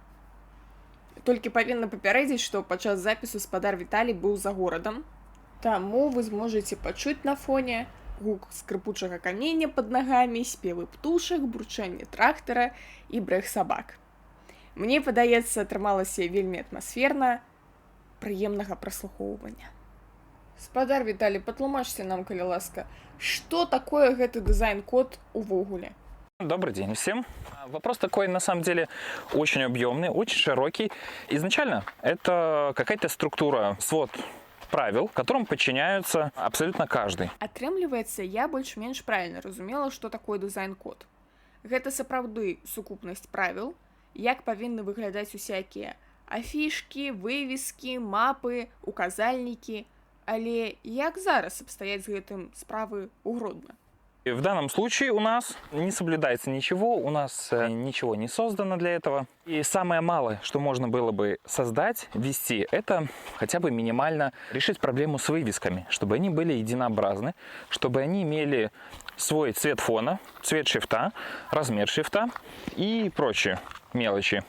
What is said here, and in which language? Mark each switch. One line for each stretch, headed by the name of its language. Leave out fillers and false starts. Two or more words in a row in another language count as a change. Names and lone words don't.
Belarusian: Толькі павінна папярэдзіць, што падчас запісу спадар Віталій быў за горадам, таму вы зможаце пачуць на фоне гук скрыпучага камення пад нагамі, спевы птушак, бурчанне трактара і брэх сабак. Мне падаецца, атрымалася вельмі атмасферна, прыемнага праслухоўвання. Спадар Віталій, патлумачце нам, калі ласка, што такое гэты дизайн-код увогуле?
Russian: Добрый день всем. Вопрос такой, на самом деле, очень объемный, очень широкий. Изначально это какая-то структура, свод правил, которым подчиняются абсолютно каждый.
Belarusian: Атрымліваецца, я больш-менш правільна разумела, што такое дызайн-код. Гэта сапраўды сукупнасць правіл, як павінны выглядаць усякія афішкі, вывескі, мапы, указальнікі. Але як зараз абстаяць з гэтым справы ў Гродно?
Russian: В данном случае у нас не соблюдается ничего, у нас ничего не создано для этого. И самое малое, что можно было бы создать, ввести, это хотя бы минимально решить проблему с вывесками, чтобы они были единообразны, чтобы они имели свой цвет фона, цвет шрифта, размер шрифта и прочие мелочи.